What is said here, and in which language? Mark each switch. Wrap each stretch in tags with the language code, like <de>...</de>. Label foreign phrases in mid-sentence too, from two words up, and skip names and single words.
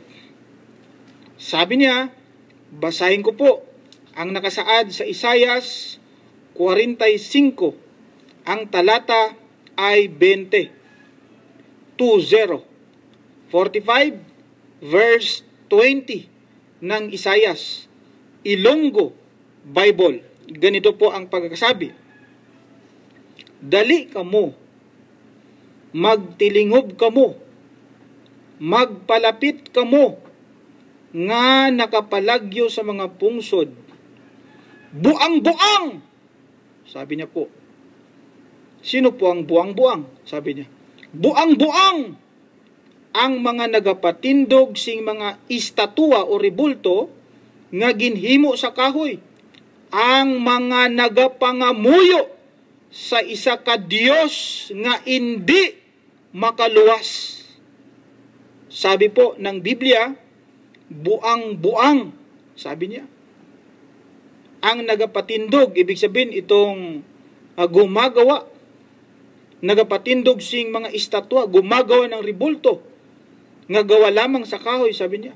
<tl>Sabi niya, basahin ko po ang nakasaad sa Isayas 45, ang talata ay 20. 45 verse 20 ng Isayas, Ilonggo Bible. Ganito po ang pagkakasabi.</tl> <hil>Dali kamo, magtilingob kamo, magpalapit kamo, nga nakapalagyo sa mga pungsod. Buang-buang!</hil> <tl>Sabi niya po. Sino po ang buang-buang? Sabi niya.</tl> <hil>Buang-buang ang mga nagapatindog sing mga istatwa o rebulto nga ginhimo sa kahoy. Ang mga nagapangamuyo sa isa ka Dios nga hindi makaluwas.</hil> <tl>Sabi po ng Biblia, buang-buang, sabi niya.</tl> <hil>Ang nagapatindog,</hil> <tl>ibig sabihin itong gumagawa,</tl> <hil>nagapatindog sing mga estatwa,</hil> <tl>gumagawa ng rebulto, nga gawa lamang sa kahoy, sabi niya.</tl>